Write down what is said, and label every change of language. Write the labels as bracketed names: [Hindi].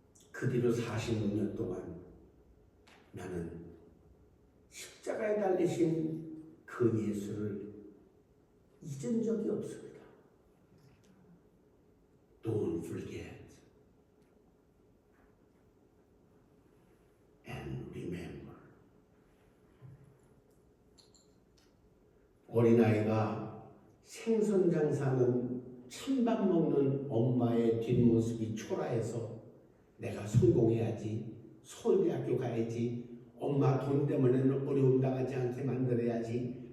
[Korean] 그 뒤로 46년 동안 나는 십자가에 달리신 그 예수를 잊은 적이 없습니다. [English] Don't forget and remember. [Korean] 어린아이가 생선 장사하는 찬밥 먹는 엄마의 뒷모습이 초라해서 내가 성공해야지, 서울대학교 가야지, 엄마 돈 때문에는 어려움 당하지 않게 만들어야지.